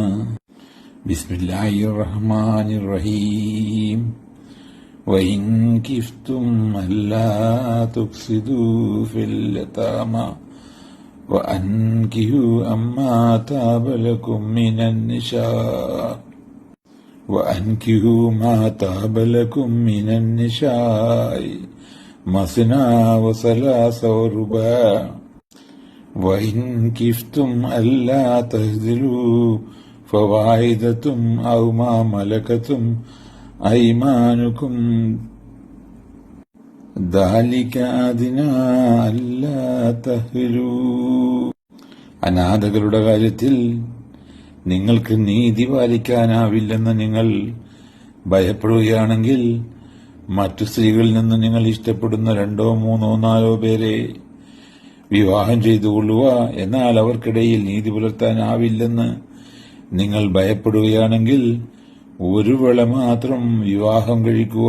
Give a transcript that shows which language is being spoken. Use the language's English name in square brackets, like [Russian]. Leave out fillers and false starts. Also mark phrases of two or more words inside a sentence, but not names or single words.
[Arabic] بسم الله الرحمن الرحيم. وإن خفتم ألا تفسدوا في اليتامى وانكحوا ما طاب لكم من النساء وأنكحوا ما طاب لكم من النساء مثنى وثلاث ورباع وإن خفتم ألا تعدلوا فواحدة أو ما ملكت أيمانكم ذلك أدنى ألا تعدلوا. [Malayalam] അനാഥകളുടെ കാര്യത്തിൽ നിങ്ങൾക്ക് നീതി പാലിക്കാനാവില്ലെന്ന് നിങ്ങൾ ഭയപ്പെടുകയാണെങ്കിൽ മറ്റു സ്ത്രീകളിൽ നിന്ന് നിങ്ങൾ ഇഷ്ടപ്പെടുന്ന 2, 3, 4 പേരെ വിവാഹം ചെയ്തുകൊള്ളുക. എന്നാൽ അവർക്കിടയിൽ നീതി പുലർത്താനാവില്ലെന്ന് നിങ്ങൾ ഭയപ്പെടുകയാണെങ്കിൽ ഒരു വേള മാത്രം വിവാഹം കഴിക്കുക.